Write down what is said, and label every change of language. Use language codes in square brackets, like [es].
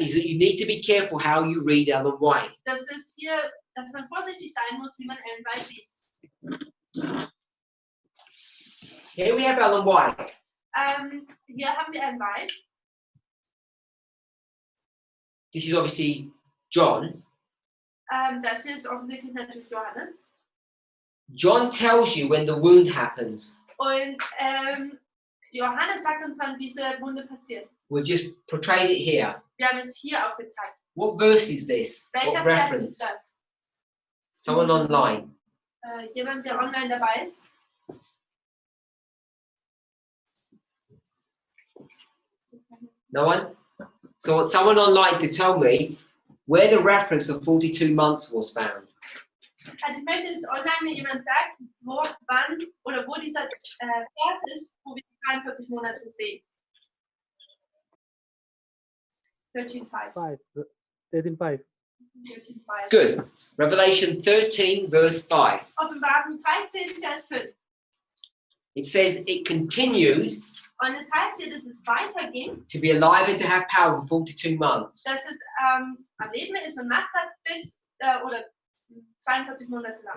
[en] is that you need to be careful how you read Ellen White. [de] das ist hier, dass man vorsichtig sein muss, wie man Ellen White liest. [en] Here we have Ellen White. [de] Hier haben wir Ellen White. [en] This is obviously John. [de] Das hier ist offensichtlich natürlich Johannes. [en] John tells you when the wound happens. [de] Und Johannes sagt uns, wann diese Wunde passiert. [en] We've just portrayed it here. [de] Wir haben es hier aufgezeigt. [en] What verse is this? [de] Welcher Vers ist [en] reference? [de] das? [en] Someone online. [de] Jemand, der online dabei ist? [en] No one? So someone online to tell me where the reference of 42 months was found. [de] Also ich möchte, dass online mir jemand sagt, wann oder wo dieser Vers ist, wo wir die 43 Monate sehen. [en] 13.5. [de] 5. 13:5. [en] 13.5. Good. Revelation 13, verse 5. [de] Offenbarung 13, Vers 5. [en] It says it continued [de] Und es heißt hier, dass es weiterging, [en] to be alive and to have power for 42 months. [de] dass es am Leben ist und Macht hat bis oder 42 Monate lang.